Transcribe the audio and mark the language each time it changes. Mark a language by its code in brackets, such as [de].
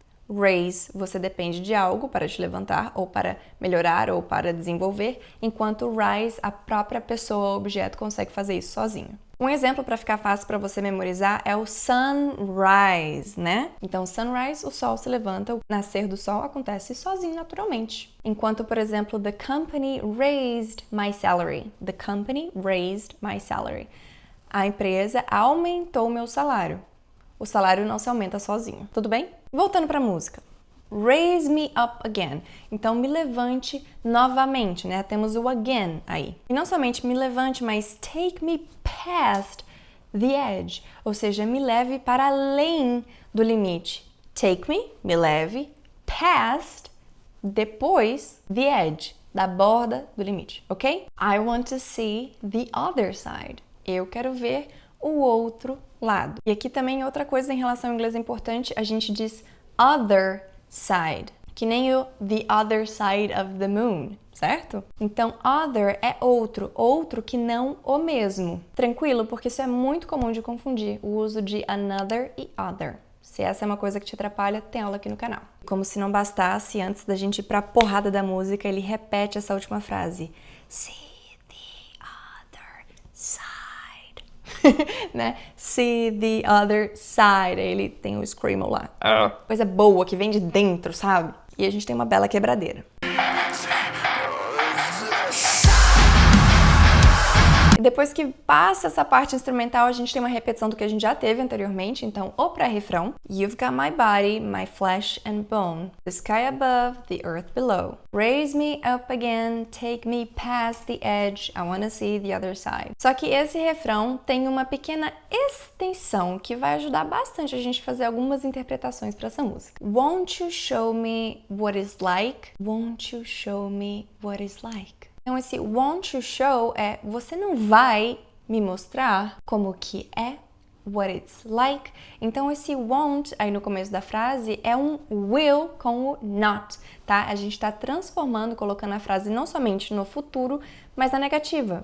[pt] Raise, você depende de algo para te levantar, ou para melhorar, ou para desenvolver, enquanto rise, a própria pessoa ou objeto consegue fazer isso sozinho. Um exemplo para ficar fácil para você memorizar é o sunrise, né? Então, sunrise, o sol se levanta, o nascer do sol acontece sozinho, naturalmente. Enquanto, por exemplo, [en] the company raised my salary. The company raised my salary. [pt] A empresa aumentou meu salário. O salário não se aumenta sozinho, tudo bem? Voltando para a música. [en] Raise me up again. [pt] Então, me levante novamente, né? Temos o again aí. E não somente me levante, mas [en] take me past the edge. [pt] Ou seja, me leve para além do limite. [en] Take me [pt] leve, past, depois, [en] the edge, [pt] da borda do limite, ok? [en] I want to see the other side. [pt] Eu quero ver o outro lado. E aqui também outra coisa em relação ao inglês importante, a gente diz other side, que nem o [en] the other side of the moon, [pt] certo? Então, other é outro, outro que não o mesmo. Tranquilo? Porque isso é muito comum de confundir, o uso de another e other. Se essa é uma coisa que te atrapalha, tem aula aqui no canal. Como se não bastasse, antes da gente ir pra porrada da música, ele repete essa última frase. [en] See the other side. Né? See the other side. [pt] Aí ele tem o screamo lá. Coisa boa que vem de dentro, sabe? E a gente tem uma bela quebradeira. E depois que passa essa parte instrumental, a gente tem uma repetição do que a gente já teve anteriormente. Então, o pré-refrão. [en] You've got my body, my flesh and bone. The sky above, the earth below. Raise me up again, take me past the edge. I wanna see the other side. [pt] Só que esse refrão tem uma pequena extensão que vai ajudar bastante a gente a fazer algumas interpretações para essa música. [en] Won't you show me what it's like? Won't you show me what it's like? [pt] Então, esse [en] won't you show [pt] é você não vai me mostrar como que é, [en] what it's like. [pt] Então, esse won't aí no começo da frase é um will com o not, tá? A gente está transformando, colocando a frase não somente no futuro, mas na negativa.